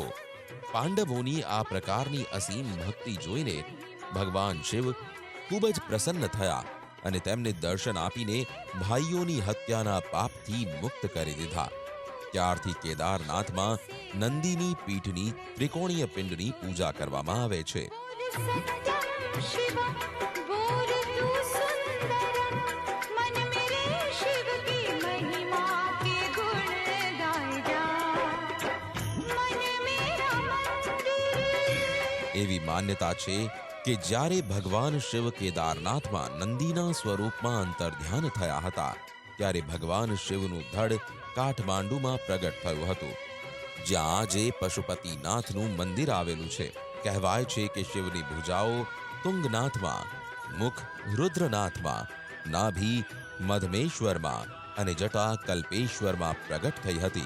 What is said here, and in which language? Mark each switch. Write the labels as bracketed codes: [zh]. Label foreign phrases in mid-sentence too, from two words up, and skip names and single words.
[gu] પાંડવોની આ પ્રકારની અસીમ ભક્તિ જોઈને ભગવાન શિવ ખૂબ જ પ્રસન્ન થયા અને તેમને દર્શન આપીને ભાઈઓની હત્યાના પાપથી મુક્ત કરી દીધા. ત્યારથી કેદારનાથમાં નંદીની પીઠની ત્રિકોણીય પિંડની પૂજા કરવામાં આવે છે. [hi] सत्यम शिवम बोल तू सुंदरम मन मेरे शिव की महिमा के गुण गाए जा मन मेरा मंदिर. [gu] એવી માન્યતા છે કે જ્યારે ભગવાન શિવ કેદારનાથમાં નંદીના સ્વરૂપમાં અંતર્ધ્યાન થયા હતા, ત્યારે ભગવાન શિવનું ધડ કાઠમાંડુમાં પ્રગટ થયું હતું, જ્યાં આજે પશુપતિનાથનું મંદિર આવેલું છે. કહેવાય છે કે શિવની ભુજાઓ તુંગનાથમાં, મુખ રુદ્રનાથમાં, નાભી મધમેશ્વરમાં અને જટા કલ્પેશ્વરમાં પ્રગટ થઈ હતી.